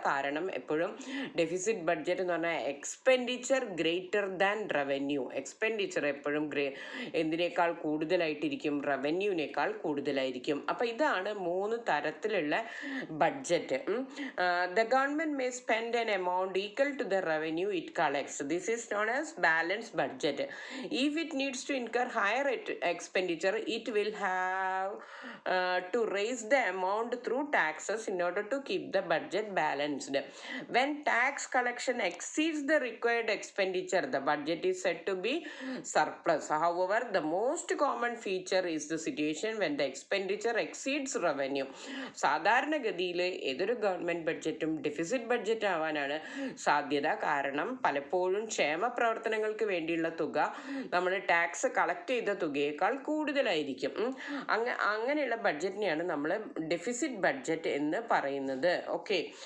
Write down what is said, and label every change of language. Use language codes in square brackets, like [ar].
[ml] കാരണം എപ്പോഴും deficit budget എന്ന് പറഞ്ഞാൽ expenditure greater than revenue. Expenditure എപ്പോഴും എന്തിനേക്കാൾ കൂടുതലായിട്ടിരിക്കും? റവന്യൂവിനേക്കാൾ കൂടുതലായിരിക്കും. അപ്പം ഇതാണ് 3 തരത്തിലുള്ള budget. [en] The government may spend an amount equal to the revenue it collects. This is known as balance budget. If it needs to incur higher expenditure, it will have to raise the amount through taxes in order to keep the budget balanced. When tax collection exceeds the required expenditure, the budget is said to be surplus. However, the most common feature is the situation when the expenditure exceeds revenue. [ml] സാധാരണഗതിയിൽ ഏതൊരു government ബഡ്ജറ്റും deficit budget ആവാനാണ് സാധ്യത. കാരണം പലപ്പോഴും ക്ഷേമ പ്രവർത്തനങ്ങൾക്ക് വേണ്ടിയുള്ള തുക നമ്മൾ ടാക്സ് കളക്ട് ചെയ്ത തുകയേക്കാൾ കൂടുതലായിരിക്കും. അങ്ങനെയുള്ള ബഡ്ജറ്റിനെയാണ് നമ്മൾ ഡെഫിസിറ്റ് ബഡ്ജറ്റ് എന്ന് പറയുന്നത്. ഓക്കെ.